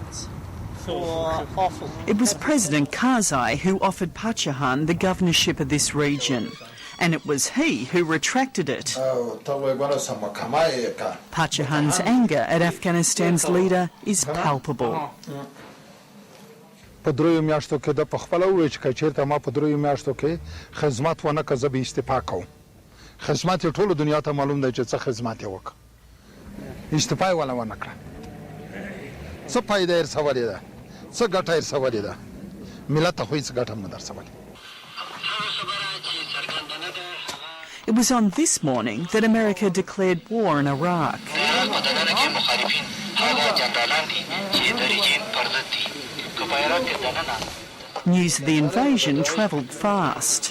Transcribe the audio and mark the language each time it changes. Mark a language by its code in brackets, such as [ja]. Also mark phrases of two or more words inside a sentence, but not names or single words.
[en] It was President Karzai who offered Pacha Khan the governorship of this region, and it was he who retracted it. Pacha Khan's anger at Afghanistan's leader is palpable. [ps] په دریو میاشتو کې د پخپله وویل چې که چېرته ما په دریو میاشتو کې خدمت ونه کړه زه به استعفا کوم خدمت یې ټولو دنیا ته معلوم دی چې څه خدمت یې وکړه استعفا یې ونه کړه څه فایده یې رسولې ده څه ګټه یې رسولې ده ملت ته خو هېڅ ګټه هم نه درسولې. [en] It was on this morning that America declared war in Iraq. News of the invasion travelled fast.